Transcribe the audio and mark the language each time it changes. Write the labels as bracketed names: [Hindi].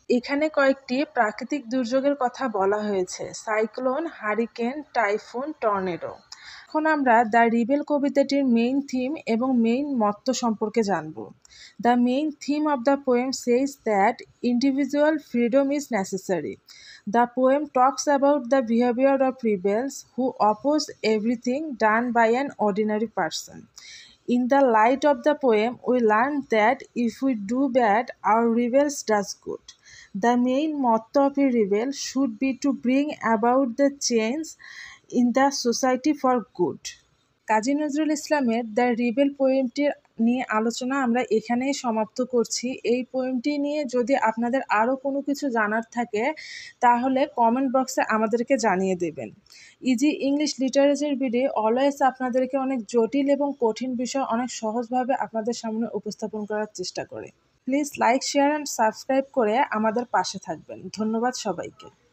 [Bangla] এখানে কয়েকটি প্রাকৃতিক দুর্যোগের কথা বলা হয়েছে: সাইক্লোন, হারিকেন, টাইফুন, টর্নেডো। এখন আমরা দ্য রিবেল কবিতাটির মেইন থিম এবং মেইন মত্ত সম্পর্কে জানব। The main theme of the poem [English] says that individual freedom is necessary. The poem talks about the behavior of rebels who oppose everything done by an ordinary person. In the light of the poem, we learn that if we do bad, our rebels does good. The main motto of a rebel should be to bring about the change in the society for good. [Bangla] Kazi Nazrul ইসলামের the rebel পোয়েমটির নিয়ে আলোচনা আমরা এখানেই সমাপ্ত করছি। এই পোয়েমটি নিয়ে যদি আপনাদের আরও কোনো কিছু জানার থাকে তাহলে কমেন্ট বক্সে আমাদেরকে জানিয়ে দেবেন। Easy English literature video always আপনাদেরকে অনেক জটিল এবং কঠিন বিষয় অনেক সহজভাবে আপনাদের সামনে উপস্থাপন করার চেষ্টা করে। [English] please like, share and subscribe [Bangla] করে আমাদের পাশে থাকবেন। ধন্যবাদ সবাইকে।